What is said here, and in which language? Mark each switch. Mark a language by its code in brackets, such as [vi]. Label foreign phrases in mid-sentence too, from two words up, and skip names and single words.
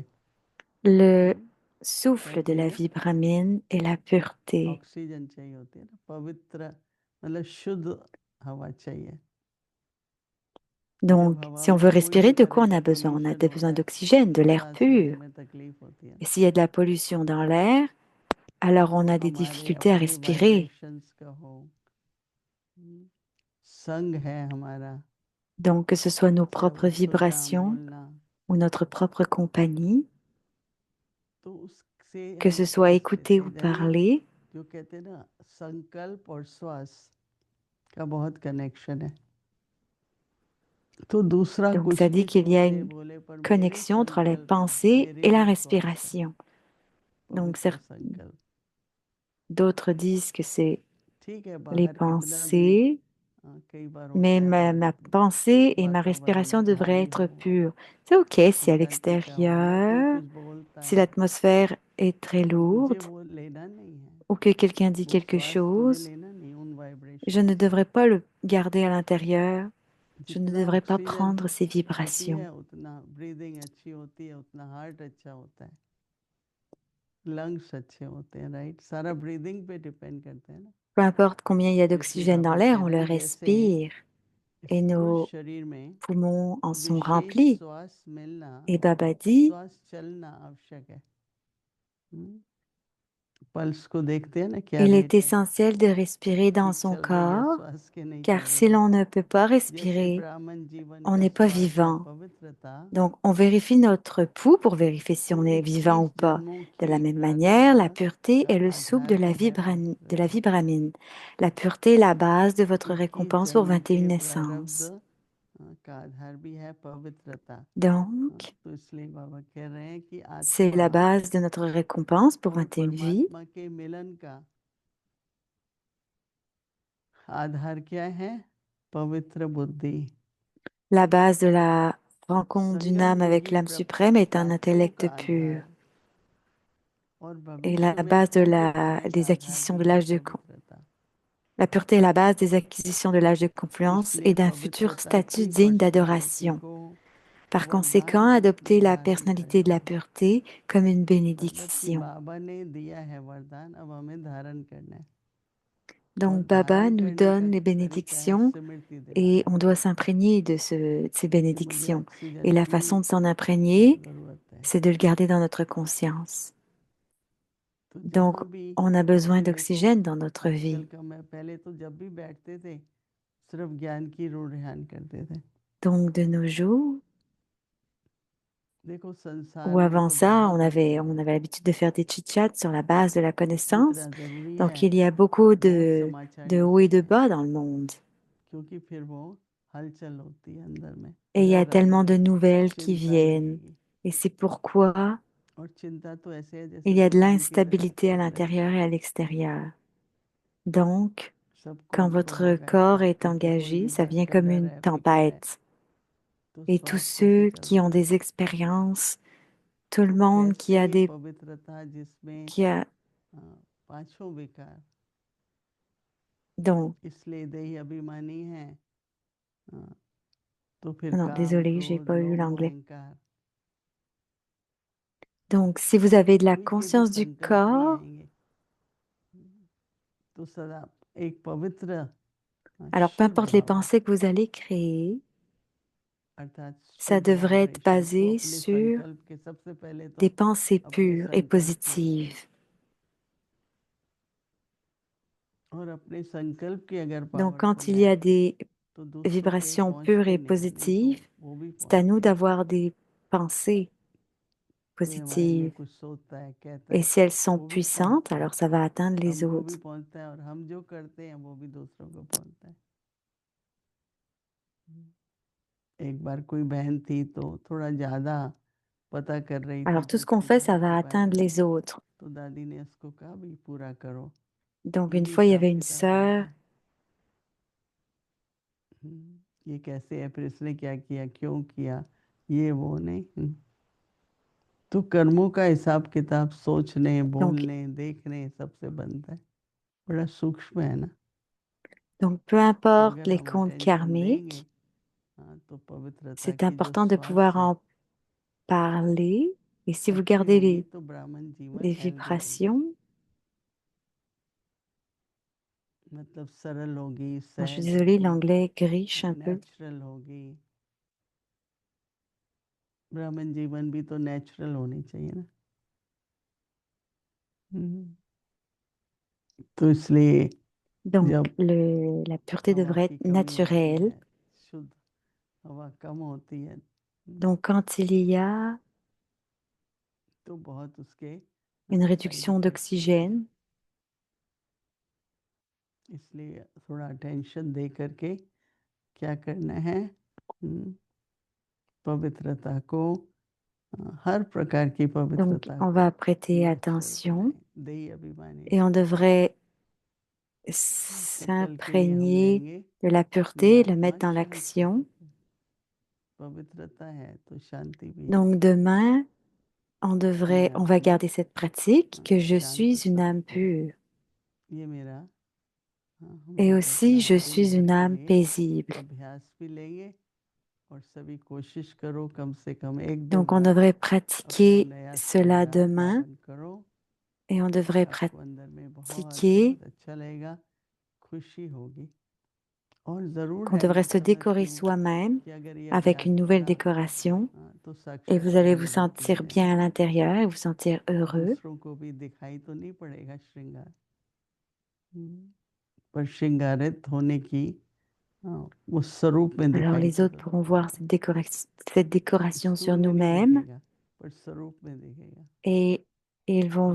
[fr] le [hi] क्या [fr] souffle de la [hi] चाहिए? [fr] vie brahmine est la pureté. [hi] ऑक्सीजन चाहिए होती है ना, पवित्र मतलब शुद्ध हवा चाहिए। जब [fr] Donc, [hi] हवा [fr] si on [hi] में [fr] veut [hi] कोई [fr] respirer, [hi] भी [fr] de [hi] तरह [fr] quoi on [hi] का [fr] a besoin? On a [hi] पोल्यूशन [fr] besoin [hi] होता है [fr] d'oxygène, de [hi] तो [fr] l'air [hi] सांस लेने [fr] pur. [hi] में तकलीफ होती है [fr] Et [hi] ना। [fr] s'il y a de la pollution dans l'air, alors on [hi] तो [fr] a des [hi] हमारे [fr] difficultés à [hi] अपने [fr] respirer. [hi] वाइब्रेशंस का हो, संग है हमारा, [fr] Donc, que ce soit nos [hi] चाहे [fr] propres [hi] वो सुनना [fr] vibrations [hi] बोलना, [fr] ou notre propre compagnie, [hi] तो उससे [fr] que [hi] हम [fr] ce soit [hi] श्वास [fr] écouter [hi] लेते [fr] ou [hi] हैं। यानी [fr] parler. [hi] जो कहते हैं ना संकल्प और श्वास का बहुत कनेक्शन है, तो दूसरा [fr] Donc, [hi] कुछ [fr] ça dit [hi] भी [fr] qu'il y a [hi] सोचे [fr] une [hi] बोले पर मेरे [fr] connexion entre les [hi] संकल्प है, [fr] pensées [hi] मेरे [fr] et la [hi] लिए श्वास है, [fr] respiration. Donc, [hi] पवित्र संकल्प। [fr] d'autres disent que c'est [hi] ठीक है, [fr] les [hi] बाहर कितना भी [fr] pensées, [hi] कई बार [fr] mais [hi] होता है [fr] ma pensée et ma [hi] वातावरण [fr] respiration devraient [hi] भारी [fr] être [hi] हो, [fr] pures. C'est OK si à [hi] एकाग्रता हो, या कोई [fr] l'extérieur, [hi] कुछ बोलता [fr] si [hi] है, [fr] l'atmosphère est très [hi] तो मुझे [fr] lourde [hi] वो लेना नहीं है, [fr] ou que quelqu'un dit [hi] वो [fr] quelque [hi] श्वास मुझे [fr] chose, [hi] लेना नहीं, उन [fr] je [hi] वाइब्रेशंस [fr] ne [hi] को। [fr] devrais pas le garder à l'intérieur. Je ne [hi] जितना [fr] devrais pas [hi] ऑक्सीजन [fr] prendre ces [hi] होती [fr] vibrations. [hi] है उतना ब्रीदिंग अच्छी होती है, उतना हार्ट अच्छा होता है, लंग्स अच्छे होते हैं, राइट? सारा ब्रीदिंग पे डिपेंड करते हैं ना। [fr] Peu importe combien il y a [hi] तो इसलिए [fr] d'oxygène dans [hi] बाबा [fr] l'air, [hi] कह [fr] on [hi] रहे [fr] le [hi] हैं जैसे [fr] respire et [hi] स्थूल [fr] nos [hi] शरीर में [fr] poumons en sont [hi] विशेष [fr] remplis. [hi] श्वास मिलना, [fr] Et Baba dit, [hi] श्वास चलना आवश्यक है। पल्स को देखते हैं ना क्या [fr] il est [hi] रेट है, [fr] essentiel de respirer dans [hi] ठीक [fr] son [hi] चल रही है [fr] corps, [hi] श्वास के नहीं [fr] car [hi] चल [fr] si [hi] रही है। [fr] l'on ne peut pas [hi] जैसे [fr] respirer, [hi] ब्राह्मण जीवन [fr] on [hi] का [fr] n'est pas [hi] श्वास है [fr] vivant. [hi] पवित्रता, [fr] Donc, on vérifie notre pouls pour vérifier si [hi] तो [fr] on est vivant ou [hi] 21 [fr] pas. [hi] जन्मों [fr] De [hi] की [fr] la même manière, la [hi] रगत [fr] pureté [hi] का [fr] est le souffle [hi] आधार तो है [fr] de la [hi] पवित्रता, [fr] vie brahmine. La pureté est la base de votre [hi] 21 [fr] récompense pour [hi] जन्म [fr] 21 [hi] के प्रारब्ध [fr] naissances. [hi] का आधार भी है पवित्रता। [fr] Donc, [hi] तो इसलिए बाबा कह रहे हैं कि [fr] c'est [hi] आत्मा [fr] la base de notre récompense pour [hi] और [fr] 21 vies. [hi] परमात्मा के मिलन का आधार क्या है? पवित्र बुद्धि [fr] La base de la rencontre d'une [hi] संगम [fr] âme avec [hi] योगी [fr] l'âme suprême est un [hi] शास्त्रों का [fr] intellect pur. [hi] आधार और [fr] Et la [hi] भविष्य में [fr] base de [hi] पुण्य फलों का [fr] des [hi] आधार [fr] acquisitions de [hi] भी है [fr] l'âge [hi] पवित्रता। [fr] la pureté est la base des acquisitions de l'âge de confiance [hi] इसलिए [fr] et d'un futur [hi] पवित्रता [fr] statut [hi] की [fr] digne [hi] पर्सनालिटी [fr] d'adoration. [hi] को [fr] Par conséquent, [hi] वरदान रूप [fr] adoptez [hi] में [fr] la [hi] धारण [fr] personnalité de [hi] करना [fr] la [hi] है। [fr] pureté comme une [hi] मतलब कि [fr] bénédiction. [hi] बाबा ने दिया है वरदान, अब हमें धारण करना है। और [fr] Donc, Baba [hi] धारण [fr] nous [hi] करने का [fr] donne les [hi] तरीका है [fr] bénédictions [hi] स्मृति [fr] et [hi] दिलाना [fr] on doit s'imprégner de ces [hi] कि मुझे [fr] bénédictions. Et [hi] ऑक्सीजन [fr] la [hi] की [fr] façon de s'en imprégner, [hi] जरूरत है। [fr] c'est de le garder dans notre conscience. [hi] तो [fr] Donc, [hi] जहाँ भी [fr] on a besoin [hi] अभी देखो [fr] d'oxygène dans notre [hi] आजकल [fr] vie. [hi] का, मैं पहले तो जब भी बैठते थे सिर्फ ज्ञान की रूढ़ियान करते थे। [fr] Donc, de nos jours, [hi] देखो संसार [fr] ou [hi] में [fr] avant [hi] तो [fr] ça, [hi] बहुत [fr] on avait l'habitude de faire des chit-chats sur la base de la connaissance. [hi] कितना जरूरी [fr] Donc, [hi] है, [fr] il y a beaucoup [hi] बहुत समाचार [fr] de hauts [hi] न्यूज़ [fr] et de [hi] हैं, [fr] bas dans le monde. [hi] क्योंकि फिर वो हलचल होती है अंदर में, [fr] Et il y a [hi] डर [fr] tellement de [hi] लगेगा, [fr] nouvelles qui [hi] चिंता [fr] viennent. [hi] लगेगी। [fr] Et c'est pourquoi [hi] और चिंता तो ऐसे है जैसे [fr] il y a de [hi] तूफान की तरह [fr] l'instabilité à [hi] चल रही है। [fr] l'intérieur et à l'extérieur. Donc, [hi] सबको [fr] quand [hi] अनुभव [fr] votre [hi] होगा इस [fr] corps [hi] बात [fr] est [hi] का कि कोई [fr] engagé, [hi] भी [fr] ça [hi] बात [fr] vient [hi] का [fr] comme [hi] डर [fr] une [hi] है, फिक्र है, [fr] tempête. [hi] तो [fr] Et tous [hi] स्वास्थ्य कैसे [fr] ceux qui ont [hi] चलोगे? [fr] des expériences, tout le [hi] तो [fr] monde [hi] कैसे पवित्रता जिसमें [fr] qui a, [hi] पांचों विकार, [fr] donc, [hi] इसलिए देही अभिमानी है, तो फिर [fr] non, [hi] काम, [fr] désolée, j'ai [hi] क्रोध, [fr] pas eu [hi] लोभ, [fr] l'anglais. [hi] अहंकार, [fr] Donc, si vous avez de la [hi] उनके भी [fr] conscience du [hi] संकल्प नहीं [fr] corps, [hi] आएंगे। तो सदा एक पवित्र [fr] alors peu [hi] शुद्ध [fr] importe les [hi] हवा, [fr] pensées que vous allez créer, [hi] अर्थात [fr] ça [hi] शुद्ध [fr] devrait être [hi] वाइब्रेशन को [fr] basé [hi] अपने [fr] sur [hi] संकल्प के, सबसे पहले [fr] des [hi] तो [fr] pensées [hi] अपने [fr] pures et [hi] संकल्प के, [fr] positives. [hi] और अपने संकल्प की अगर [fr] Donc, [hi] पावरफुल [fr] quand il y [hi] है [fr] a des [hi] तो दूसरों के [fr] vibrations pures [hi] पहुंचते [fr] et [hi] नहीं, नहीं तो [fr] positives, [hi] वो भी [fr] c'est à nous [hi] पहुंचते हैं। [fr] d'avoir des pensées [hi] कोई हमारे लिए [fr] positives. [hi] कुछ सोचता है, कहता [fr] Et [hi] है, [fr] si elles sont [hi] वो भी [fr] puissantes, [hi] पहुंचता है, [fr] alors ça va atteindre les [hi] हमको भी [fr] autres. [hi] पहुंचता है, और हम जो करते हैं वो भी दूसरों को पहुंचता है। एक बार कोई बहन थी तो थोड़ा ज्यादा पता कर रही थी, [fr] Alors, tout [hi] तो [fr] ce qu'on [hi] उसके [fr] fait, ça [hi] कहने [fr] va [hi] के [fr] atteindre [hi] बाद [fr] les autres. [hi] तो दादी ने उसको कहा, भी पूरा करो, [fr] Donc, une [hi] यही [fr] fois, il y [hi] हिसाब [fr] avait une [hi] किताब होता [fr] sœur. [hi] है। ये कैसे है, फिर इसने क्या किया, क्यों किया, ये वो नहीं। तो कर्मों का हिसाब किताब सोचने, [fr] Donc, [hi] बोलने, देखने सबसे बनता है, बड़ा सूक्ष्म है ना। [fr] donc, peu [hi] तो [fr] importe [hi] अगर [fr] les [hi] हम [fr] comptes [hi] अटेंशन देंगे, [fr] karmiques, [hi] तो पवित्रता [fr] c'est [hi] की जो [fr] important de [hi] श्वास [fr] pouvoir [hi] है, [fr] en parler. Et si vous [hi] अच्छी [fr] gardez [hi] होगी तो ब्राह्मण जीवन [fr] les [hi] हेल्दी होगी, [fr] vibrations, [hi] मतलब सरल होगी, [fr] bon, je suis [hi] सहज [fr] désolée, [hi] होगी, [fr] l'anglais griche un peu. [hi] नेचुरल होगी। ब्राह्मण जीवन भी तो नेचुरल होनी चाहिए ना। तो इसलिए [fr] Donc, [hi] जब [fr] la pureté [hi] हवा [fr] devrait [hi] की [fr] être [hi] कमी होती [fr] naturelle. [hi] है, शुद्ध हवा कम होती है, [fr] Donc, quand il y a [hi] तो बहुत उसके [fr] une [hi] साइड [fr] réduction [hi] इफेक्ट्स होंगे। [fr] d'oxygène, [hi] इसलिए थोड़ा अटेंशन दे करके क्या करना है, पवित्रता को, हर प्रकार की [fr] donc [hi] पवित्रता [fr] on [hi] को [fr] va prêter [hi] नेचुरल [fr] attention [hi] बनाए, देही अभिमानी। [fr] et on devrait [hi] तो कल के लिए हम [fr] s'imprégner [hi] लेंगे [fr] de la [hi] कि [fr] pureté et le [hi] आत्मा [fr] mettre dans [hi] शांत हो [fr] l'action. [hi] सके, पवित्रता है तो शांति भी है। [fr] Donc, demain, [hi] मैं [fr] on va [hi] अपना [fr] garder cette pratique que je [hi] शांत [fr] suis une âme [hi] स्वरूप हूँ, [fr] pure [hi] ये मेरा, हम [fr] et [hi] आज [fr] aussi [hi] अपना [fr] je [hi] दिन [fr] suis [hi] भर [fr] une [hi] के [fr] âme [hi] लिए [fr] paisible. [hi] अभ्यास भी लेंगे, और सभी कोशिश करो कम से कम एक दो [fr] Donc, on [hi] बार [fr] devrait [hi] अपना [fr] pratiquer [hi] नया [fr] cela [hi] शरीर आप [fr] demain [hi] धारण करो, [fr] et on devrait [hi] आपको अंदर में बहुत [fr] pratiquer [hi] बहुत अच्छा लगेगा, खुशी होगी। और ज़रूर [fr] qu'on [hi] है, [fr] devrait [hi] मैं [fr] se décorer [hi] समझती हूँ [fr] soi-même [hi] कि अगर ये [fr] avec [hi] अभ्यास [fr] une nouvelle [hi] होगा, [fr] décoration [hi] तो [fr] et vous allez [hi] साक्षात्कार [fr] vous [hi] अनुभूति [fr] sentir [hi] मिलेगा, [fr] bien à l'intérieur et vous sentir heureux. [hi] दूसरों को भी दिखाई तो नहीं पड़ेगा श्रृंगार, पर श्रृंगारित होने की उस स्वरूप में [fr] Alors [hi] दिखाई [fr] les autres [hi] पड़ [fr] pourront [hi] पड़ेगा, [fr] voir cette décoration sur [hi] स्थूल में नहीं [fr] nous-mêmes [hi] दिखेगा, पर स्वरूप में दिखेगा। [fr] et ils vont